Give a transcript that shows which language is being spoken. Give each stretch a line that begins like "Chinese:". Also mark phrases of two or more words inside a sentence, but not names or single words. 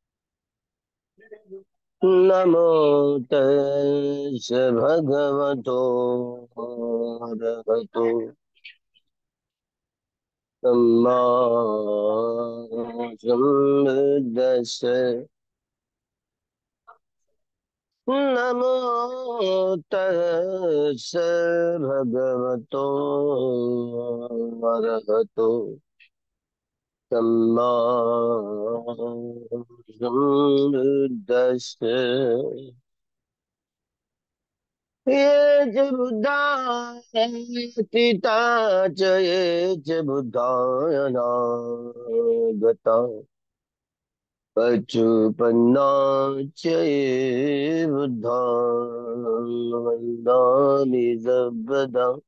Pali: नमो तस् भगवतो अरहतो सम्मा सम्बुद्दस्स। नमो तस् भगवतो अरहतो सम्मा सम्बुद्दस्स। ये च बुद्धा तीता च ये च बुद्धायनागता पचुपन्ना च ये बुद्धा वन्दामि सर्वदा।